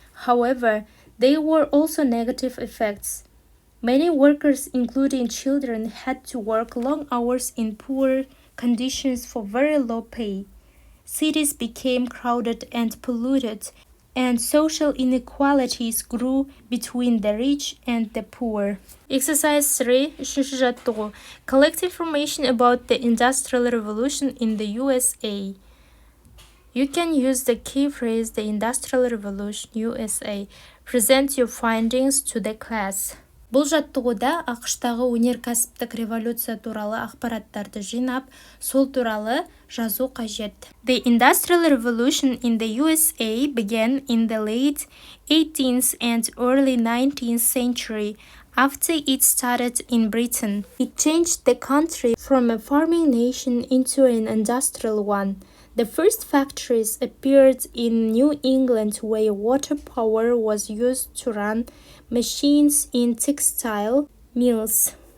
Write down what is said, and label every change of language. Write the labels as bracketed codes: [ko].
[en] However, there were also negative effects. Many workers, including children, had to work long hours in poor conditions for very low pay. Cities became crowded and polluted, and social inequalities grew between the rich and the poor. Exercise 3, үшінші жаттығу. Collect information about the Industrial Revolution in the USA. You can use the key phrase the Industrial Revolution USA. Present your findings to the class. [kk] Бұл жаттығуда ақштағы өнеркәсіптік революция туралы ақпараттарды жинап, сол туралы жазу қажет. [en] The Industrial Revolution in the USA began in the late 18th and early 19th century after it started in Britain. It changed the country from a farming nation into an industrial one. The first factories appeared in New England where water power was used to run machines in textile mills.